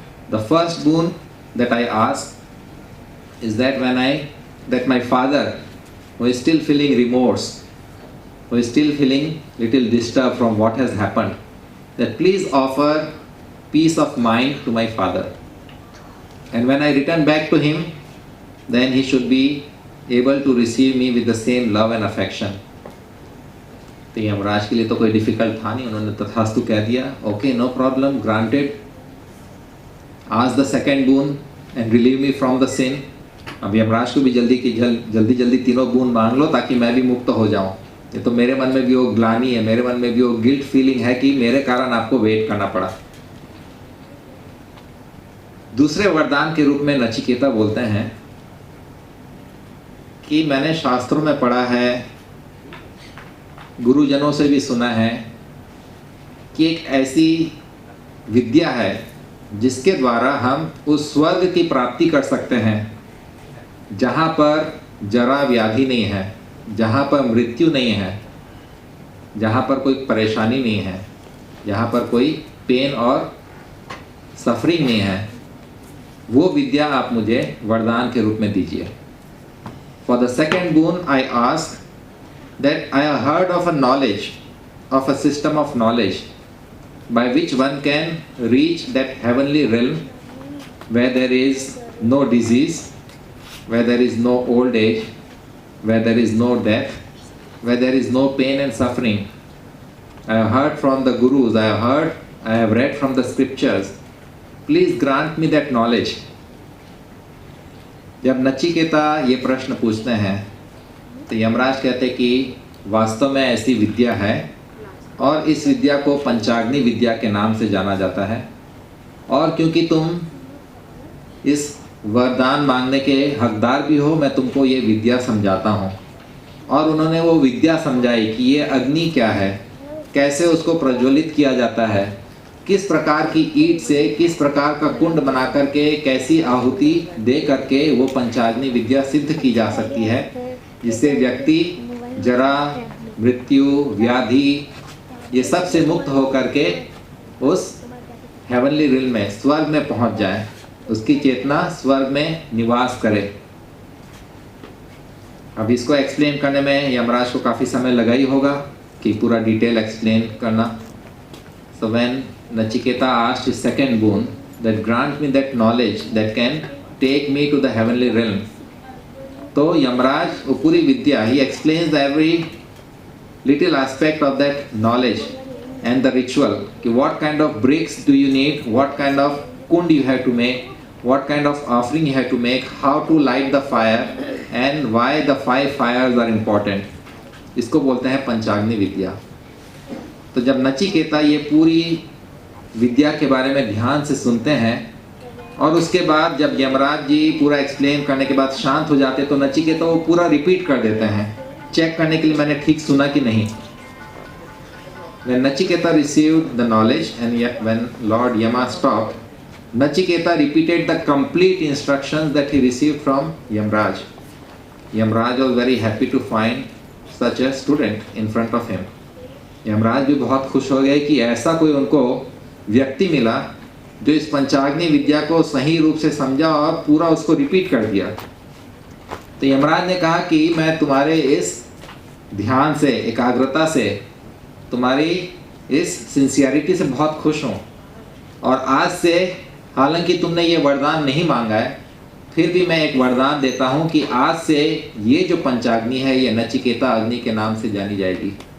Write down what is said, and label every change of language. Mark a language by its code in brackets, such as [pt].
[en] The first boon that I ask is that my father, who is still feeling remorse, who is still feeling little disturbed from what has happened, that please offer peace of mind to my father. And when I return back to him, then he should be able to receive me with the same love and affection. [hi] तो यमराज के लिए तो कोई difficult था नहीं, उन्होंने तथास्तु कह दिया, [en] Okay no problem, granted. Ask the second boon and relieve me from the sin. [hi] अब यमराज को भी जल्दी 3 बून मांग लो ताकि मैं भी मुक्त हो जाऊं। ये तो मेरे मन में भी वो ग्लानि है, मेरे मन में भी वो गिल्ट फीलिंग है कि मेरे कारण आपको वेट करना पड़ा। दूसरे वरदान के रूप में नचिकेता बोलते हैं कि मैंने शास्त्रों में पढ़ा है, गुरुजनों से भी सुना है कि एक ऐसी विद्या है जिसके द्वारा हम उस स्वर्ग की प्राप्ति कर सकते हैं जहाँ पर जरा व्याधि नहीं है, जहाँ पर मृत्यु नहीं है, जहाँ पर कोई परेशानी नहीं है, जहाँ पर कोई पेन और सफरिंग नहीं है। वो विद्या आप मुझे वरदान के रूप में दीजिए। [en] For the second boon, I ask that I have heard of a knowledge, of a system of knowledge by which one can reach that heavenly realm where there is no disease, where there is no old age, where there is no death, where there is no pain and suffering. I have heard from the gurus, I have read from the scriptures. Please grant me that knowledge. [hi] जब नचिकेता ये प्रश्न पूछते हैं तो यमराज कहते कि वास्तव में ऐसी विद्या है और इस विद्या को पंचाग्नि विद्या के नाम से जाना जाता है, और क्योंकि तुम इस वरदान मांगने के हकदार भी हो, मैं तुमको ये विद्या समझाता हूँ। और उन्होंने वो विद्या समझाई कि ये अग्नि क्या है, कैसे उसको प्रज्वलित किया जाता है, किस प्रकार की ईंट से किस प्रकार का कुंड बना करके कैसी आहुति दे करके वो पंचाग्नि विद्या सिद्ध की जा सकती है, जिससे व्यक्ति जरा, मृत्यु, व्याधि ये सब से मुक्त हो करके उस हेवनली रिल में, स्वर्ग में पहुंच जाए, उसकी चेतना स्वर्ग में निवास करे। अब इसको एक्सप्लेन करने में यमराज को काफ़ी समय लगा ही होगा कि पूरा डिटेल एक्सप्लेन करना। [en] So when Nachiketa asked his second boon, that grant me that knowledge that can take me to the heavenly realm, [hi] तो यमराज वो पूरी विद्या, [en] he explains the every little aspect of that knowledge and the ritual, कि what kind of bricks do you need, what kind of kund you have to make, what kind of offering you have to make, how to light the fire and why the 5 fires are important. [hi] इसको बोलते हैं पंचाग्नि विद्या। तो जब नचिकेता ये पूरी विद्या के बारे में ध्यान से सुनते हैं और उसके बाद जब यमराज जी पूरा एक्सप्लेन करने के बाद शांत हो जाते, तो नचिकेता वो पूरा रिपीट कर देते हैं, चेक करने के लिए मैंने ठीक सुना कि नहीं। [en] When Nachiketa received the knowledge and yet when Lord Yama stopped, Nachiketa repeated the complete instructions that he received from Yamraj. Yamraj was very happy to find such a student in front of him. [hi] Yamraj भी बहुत खुश हो गए कि ऐसा कोई उनको व्यक्ति मिला जो इस पंचाग्नि विद्या को सही रूप से समझा और पूरा उसको रिपीट कर दिया। तो यमराज ने कहा कि मैं तुम्हारे इस ध्यान से, एकाग्रता से, तुम्हारी इस सिंसियरिटी से बहुत खुश हूँ, और आज से हालांकि तुमने ये वरदान नहीं मांगा है, फिर भी मैं एक वरदान देता हूँ कि आज से ये जो पंचाग्नि है ये नचिकेता अग्नि के नाम से जानी जाएगी।